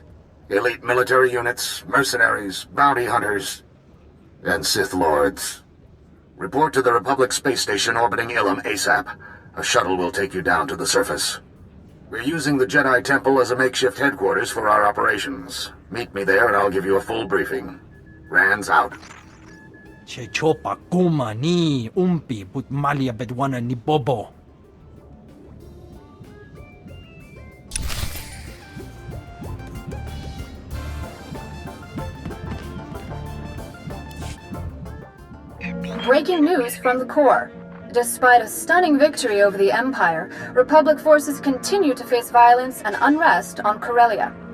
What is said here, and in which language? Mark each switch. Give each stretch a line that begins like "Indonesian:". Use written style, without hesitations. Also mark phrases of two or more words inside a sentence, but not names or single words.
English: Elite military units, mercenaries, bounty hunters, and Sith Lords. Report to the Republic space station orbiting Ilum ASAP. A shuttle will take you down to the surface. We're using the Jedi Temple as a makeshift headquarters for our operations. Meet me there and I'll give you a full briefing. Rands out. Chechopa kuma ni umpi put malia bedwana ni bobo. Breaking news from the core. Despite a stunning victory over the Empire, Republic forces continue to face violence and unrest on Corellia.